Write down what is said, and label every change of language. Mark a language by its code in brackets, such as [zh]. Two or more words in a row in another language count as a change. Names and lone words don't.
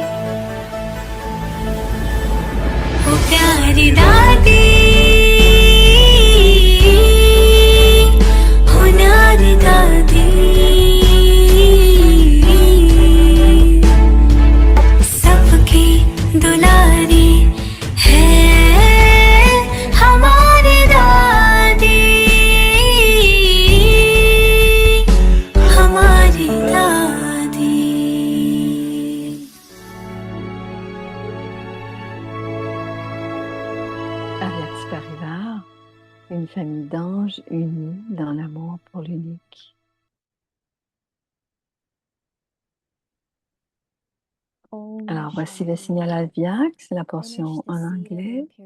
[hi] ओ प्यारी दादी, हो न्यारी दादी, सबकी दुलारी है हमारी दादी, हमारी दादी। [fr] Avec Parivar, une famille d'anges unis dans l'amour pour l'unique. Alors, voici le signal Albiac, c'est la portion en anglais.